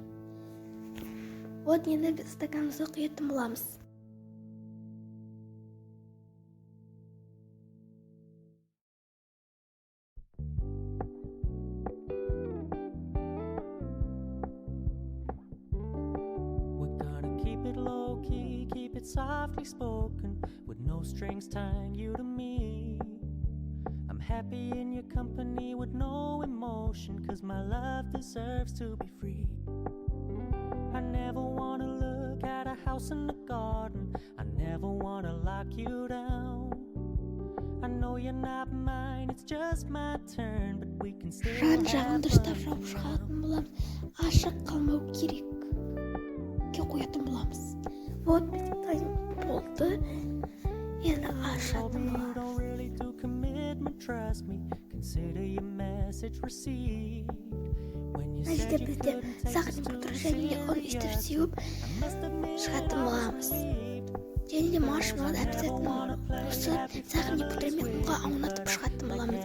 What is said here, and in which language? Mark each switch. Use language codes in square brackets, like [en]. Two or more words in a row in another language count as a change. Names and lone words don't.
[kk] Вот, енді біз стаканымызды құятын боламыз. [en] We're gonna keep it low key, keep it softly spoken, with no strings tying you to me. I'm happy in your company with no emotion, 'cause my love deserves to be free. I never wanna look at a house in the garden, I never wanna lock you down. I know you're not mine, it's just my turn, but we can still [kk] Жан [en] have [kk] жағын дұрыстап жауып шығатын боламыз. Ашық қалмау керек. Қоятын боламыз. Вот, бізде дайын болды. Енді ашатын боламыз. [en] Trust me, consider your message received. [kk] Мәжде бізде [ru] сахарный пудра [kk] және он үстіп сеуіп шығатын боламыз. Және де маршмеллоуды обязательно осы [ru] сахарный пудрамен [kk] ұнға аунатып шығатын боламыз.